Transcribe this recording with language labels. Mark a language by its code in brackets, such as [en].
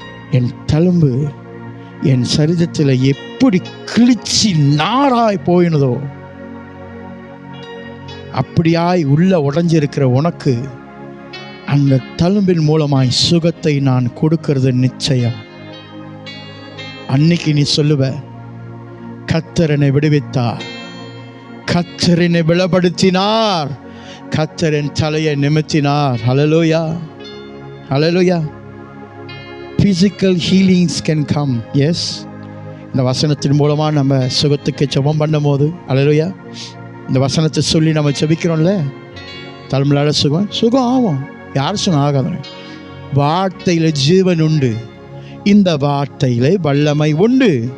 [ta] என் தழும்பு என் சரீரத்தில் எப்படி கிழிச்சி நாராய் போயினதோ அப்படியாய் உள்ள உடைஞ்சிருக்கிற உனக்கு அந்த தழும்பின் மூலமாய் சுகத்தை நான் கொடுக்கிறது நிச்சயம். அன்னைக்கு நீ சொல்லுவ, கர்த்தர் என்னை விடுவித்தார், கர்த்தர் என்னை பலப்படுத்தினார், கர்த்தர் என் தலையை நிமித்தினார். ஹல்லேலூயா, ஹல்லேலூயா. [en] Physical healings can come. Yes. [ta] இந்த வசனத்தின் மூலமாக நம்ம சுகத்துக்கு ஜெபம் பண்ணும் போது, ஹல்லேலூயா, இந்த வசனத்தை சொல்லி நம்ம ஜெபிக்கிறோம்ல, தலைமையிலான சுகம் ஆகும். யார் சொன்ன ஆகாது? வார்த்தையில் ஜீவன் உண்டு, இந்த வார்த்தையில் வல்லமை உண்டு.